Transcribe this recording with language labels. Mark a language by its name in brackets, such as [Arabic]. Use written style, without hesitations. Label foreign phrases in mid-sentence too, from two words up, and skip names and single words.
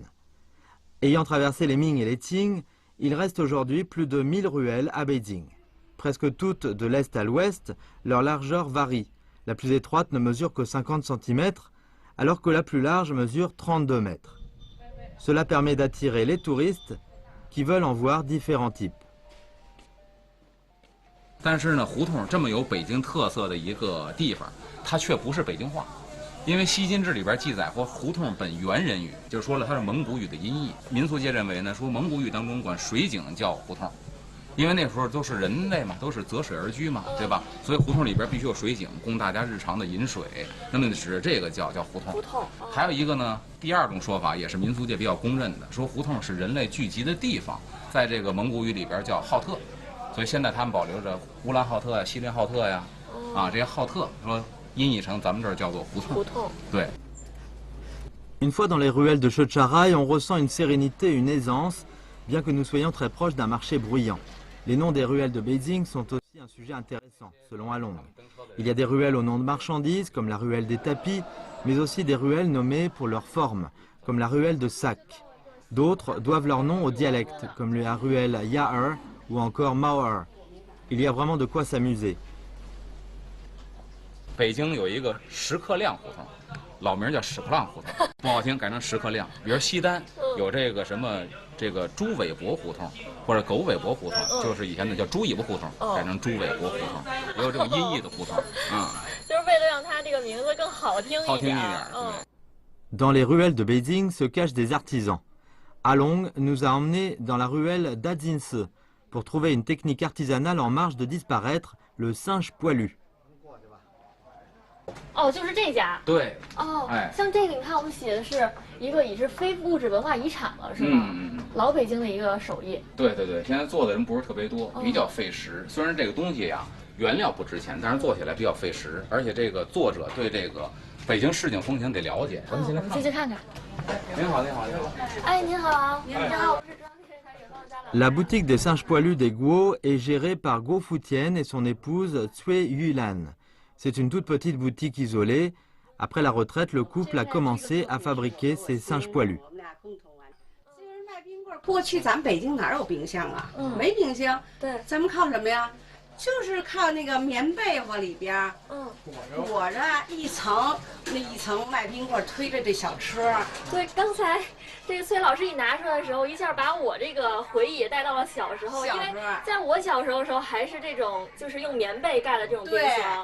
[French] Ayant traversé les Ming et les Qing, il reste aujourd'hui plus de 1000 ruelles à Beijing. Presque toutes de l'est à l'ouest, leur largeur varie. La plus étroite ne mesure que 50 cm, alors que la plus large mesure 32 mètres. Cela permet d'attirer les touristes qui veulent en voir différents types. [Chinese] 但是呢，胡同这么有北京特色的一个地方，它却不是北京话，因为《西津志》里边记载过胡同本原人语，就是说了它是蒙古语的音译。民俗界认为呢，说蒙古语当中管水井叫胡同，因为那时候都是人类嘛，都是择水而居嘛，对吧？所以胡同里边必须有水井，供大家日常的饮水。那么指这个叫胡同。胡同。还有一个呢，第二种说法也是民俗界比较公认的，说胡同是人类聚集的地方，在这个蒙古语里边叫浩特。所以现在他们保留着乌兰浩特呀、锡林浩特呀，这些浩特说音译成咱们这儿叫做胡同。胡同。对。 [French] Une fois dans les ruelles de Chocharai, on ressent une sérénité, une aisance, bien que nous soyons très proches d'un marché bruyant. Les noms des ruelles de Beijing sont aussi un sujet intéressant, selon Along. Il y a des ruelles au nom de marchandises, comme la ruelle des tapis, mais aussi des ruelles nommées pour leur forme, comme la ruelle de Sac. D'autres doivent leur nom au dialecte, comme la ruelle Yaer ou encore Mauer. Il y a vraiment de quoi s'amuser. [Chinese] 北京有一个石刻亮胡同，老名叫屎壳郎胡同，不好听，改成石刻亮。比如西单有这个什么这个猪尾脖胡同，或者狗尾脖胡同，就是以前的叫猪尾巴胡同，改成猪尾脖胡同，也有这种音译的胡同啊。就是为了让它这个名字更好听一点。好听一点。 [French] Dans les ruelles de Beijing se cachent des artisans. Along nous a emmenés dans la ruelle d'Adzinse pour trouver une technique artisanale en marche de disparaître, le singe poilu. [Chinese] 哦，就是这家。对。哦，哎，像这个你看，我们写的是一个已是非物质文化遗产了，是吗？老北京的一个手艺。对对对，现在做的人不是特别多，比较费时。虽然这个东西呀，原料不值钱，但是做起来比较费时，而且这个作者对这个北京市井风情得了解。我们进去看看。您好，您好，您好。哎，您好，您好，我是中央电视台远方的家。 [French] La boutique des singes poilus des Guo est gérée par Guo Futian et son épouse Cui Yulan. C'est une toute petite boutique isolée. Après la retraite, le couple a commencé à fabriquer ces singes poilus. [Chinese] 过去咱们北京哪有冰箱啊？没冰箱。对，咱们靠什么呀？就是靠那个棉被窝里边，裹着一层，那一层卖冰棍推着这小车。对，刚才这个崔老师一拿出来的时候，一下把我这个回忆也带到了小时候，因为在我小时候的时候还是这种就是用棉被盖的这种冰箱。